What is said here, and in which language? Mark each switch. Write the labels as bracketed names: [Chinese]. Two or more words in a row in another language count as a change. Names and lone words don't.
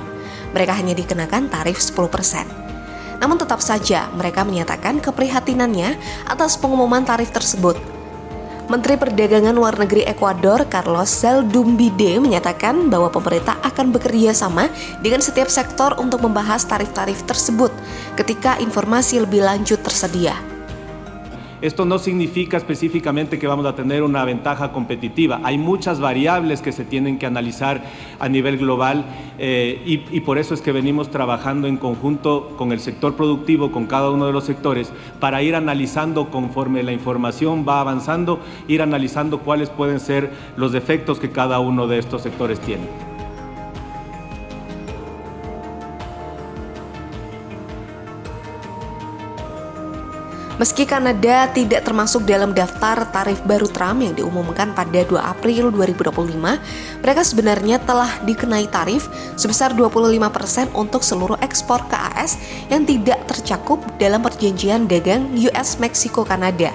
[Indonesian] Mereka hanya dikenakan tarif 10%. Namun tetap saja mereka menyatakan keprihatinannya atas pengumuman tarif tersebut. Menteri Perdagangan Luar Negeri Ekuador Carlos Zaldumbide menyatakan bahwa pemerintah akan bekerja sama dengan setiap sektor untuk membahas tarif-tarif tersebut ketika informasi lebih lanjut tersedia. [Spanish] Esto no significa específicamente que vamos a tener una ventaja competitiva. Hay muchas variables que se tienen que analizar a nivel global y por eso es que venimos trabajando en conjunto con el sector productivo, con cada uno de los sectores, para ir analizando conforme la información va avanzando, ir analizando cuáles pueden ser los efectos que cada uno de estos sectores tiene. [Indonesian] Meski Kanada tidak termasuk dalam daftar tarif baru Trump yang diumumkan pada 2 April 2025, mereka sebenarnya telah dikenai tarif sebesar 25% untuk seluruh ekspor ke AS yang tidak tercakup dalam perjanjian dagang US-Meksiko-Kanada.